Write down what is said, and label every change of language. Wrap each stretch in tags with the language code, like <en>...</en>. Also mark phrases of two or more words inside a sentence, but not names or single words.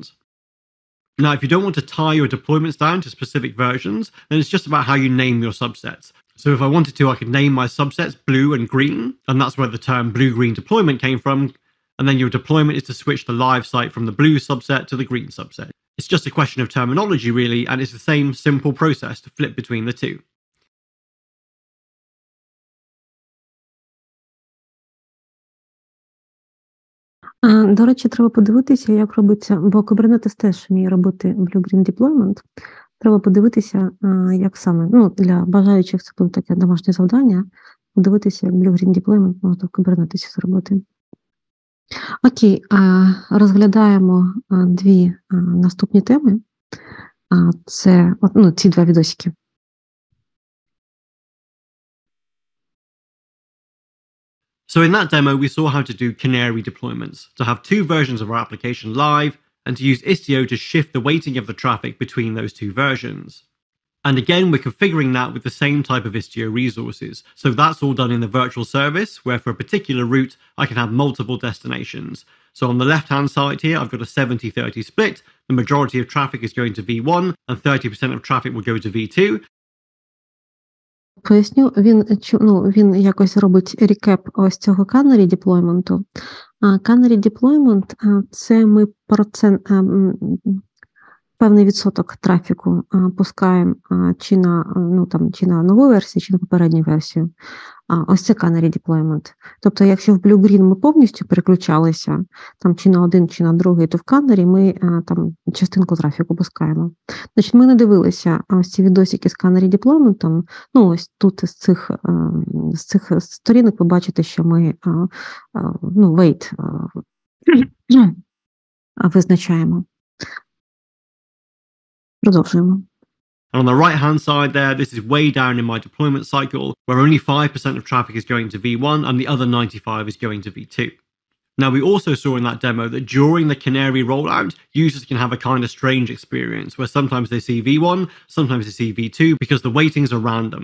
<en>Now, if you don't want to tie your deployments down to specific versions, then it's just about how you name your subsets. So if I wanted to, I could name my subsets blue and green, and that's where the term blue-green deployment came from. And then your deployment is to switch the live site from the blue subset to the green subset. It's just a question of terminology, really, and it's the same simple process to flip between the two.</en> <uk>До речі, треба подивитися, як робиться, бо Kubernetes теж вміє робити</uk> <en>blue-green deployment.</en> <uk>Треба подивитися, як саме, для бажаючих це буде таке домашнє завдання, подивитися, як</uk> <en>blue-green deployment</en> <uk>можна в Kubernetes зробити. Окей, розглядаємо дві наступні теми. Це, ці два відосики.</uk> <en>So in that demo, we saw how to do canary deployments, to have two versions of our application live, and to use Istio to shift the weighting of the traffic between those two versions. And again, we're configuring that with the same type of Istio resources. So that's all done in the virtual service, where for a particular route, I can have multiple destinations. So on the left-hand side here, I've got a 70-30 split. The majority of traffic is going to V1, and 30% of traffic will go to V2.</en> <uk>Поясню, він якось робить рекеп ось цього canary деплойменту. Canary деплоймент – це ми певний відсоток трафіку пускаємо чи на нову версію, чи на попередню версію. Ось це canary deployment. Тобто, якщо в Blue-Green ми повністю переключалися чи на один, чи на другий, то в canary ми частинку трафіку пускаємо. Значить, ми не дивилися ось ці відосики з</uk> <en>canary deployment.</en> <uk>Ось тут з цих сторінок ви бачите, що ми weight визначаємо. Продовжуємо.</uk> <en>And on the right-hand side there, this is way down in my deployment cycle, where only 5% of traffic is going to V1 and the other 95% is going to V2. Now, we also saw in that demo that during the canary rollout, users can have a kind of strange experience, where sometimes they see V1, sometimes they see V2, because the weightings are random.</en>